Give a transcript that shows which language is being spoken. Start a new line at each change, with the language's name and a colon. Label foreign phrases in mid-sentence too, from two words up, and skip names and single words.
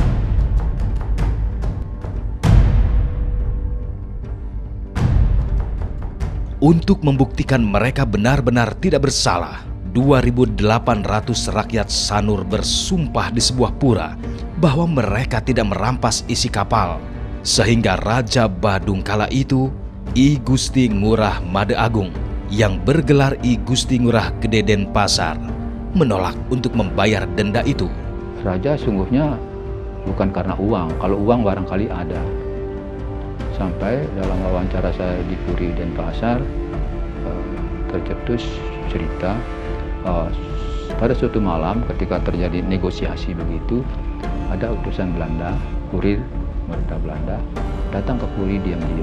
Indonesian: Untuk membuktikan mereka benar-benar tidak bersalah, 2.800 rakyat Sanur bersumpah di sebuah pura bahwa mereka tidak merampas isi kapal. Sehingga Raja Badung kala itu, I Gusti Ngurah Made Agung, yang bergelar I Gusti Ngurah Gede Denpasar, menolak untuk membayar denda itu. Raja sungguhnya bukan karena uang, kalau uang barangkali ada. Sampai dalam wawancara saya di Puri Denpasar, tercetus cerita pada suatu malam ketika terjadi negosiasi begitu, ada utusan Belanda, kurir pemerintah Belanda, datang ke Puri diam-diam.